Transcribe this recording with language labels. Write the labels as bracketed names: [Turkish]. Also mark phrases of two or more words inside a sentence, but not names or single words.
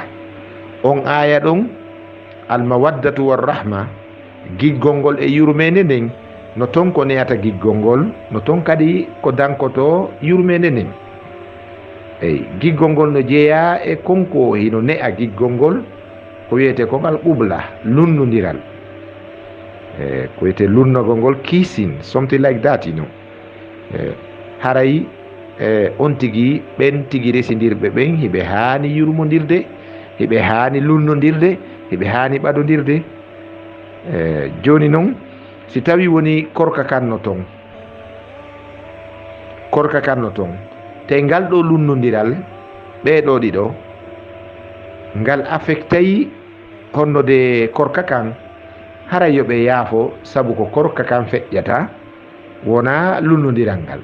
[Fula] on aya ɗon [Arabic] المودة والرحمة, [Fula] giggol ngol e yurmede nden no ton ko neyata giggol ngol, no ton kadi ko dankoto yurmede nden. eyi giggol ngol no jeeya e konko hino ne'a giggol ngol ko wiyete kon alqubla, lunnodiral. ko wiyete lunnogol ngol [English] kissing, something like that, you know. [Fula] haray on tigi ɓen tigi residirɓe ɓen hiɓe haani yurmodirde, hiɓe haani lunnodirde, hiɓe haani ɓadodirde. joni noon si tawi woni korka kanno ton, korka kanno ton te ngal ɗo lunnodiral ɓeɗo ɗiɗo ngal affectayi honnode korka kan, haray yoɓe yaafo sabu ko korka kan feƴƴata wona lunnodiral ngal.